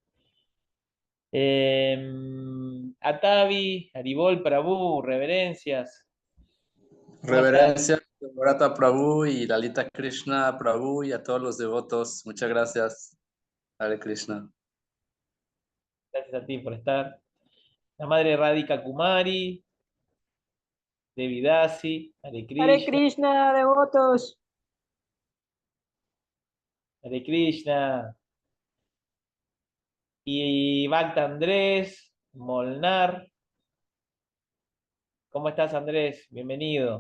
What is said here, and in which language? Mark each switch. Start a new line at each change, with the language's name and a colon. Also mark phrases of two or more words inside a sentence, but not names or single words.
Spanish: Atavi, Haribol, Prabhu, reverencias. ¿Cómo estás? Reverencia a Bharata Prabhu y Lalita Krishna Prabhu y a todos los devotos. Muchas gracias, Hare Krishna. Gracias a ti por estar. La madre Radhika Kumari, Devidasi, Hare Hare Krishna, Krishna, devotos. Hare Krishna. Y Bhakta Andrés, Molnar. ¿Cómo estás, Andrés? Bienvenido.